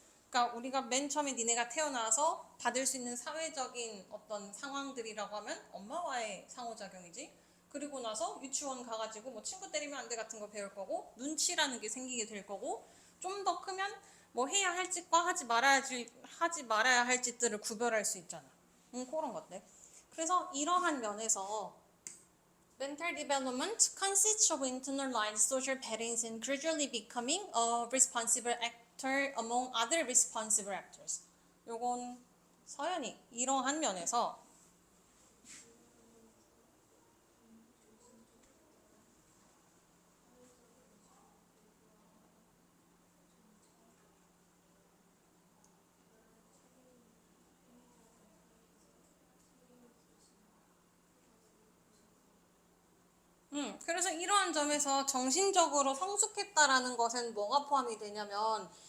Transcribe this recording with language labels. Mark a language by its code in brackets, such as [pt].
[ko] 그러니까 우리가 맨 처음에 니네가 태어나서 받을 수 있는 사회적인 어떤 상황들이라고 하면 엄마와의 상호작용이지. 그리고 나서 유치원 가가지고 뭐 친구 때리면 안 돼 같은 거 배울 거고, 눈치라는 게 생기게 될 거고, 좀 더 크면 뭐 해야 할 짓과 하지 말아야 할 짓들을 구별할 수 있잖아. 그런 것들. 그래서 이러한 면에서 [en] mental development consists of internalized social patterns and gradually becoming a responsible actor among other responsible actors. [ko] 요건 서연이 이러한 면에서 그래서 이러한 점에서 정신적으로 성숙했다라는 것은 뭐가 포함이 되냐면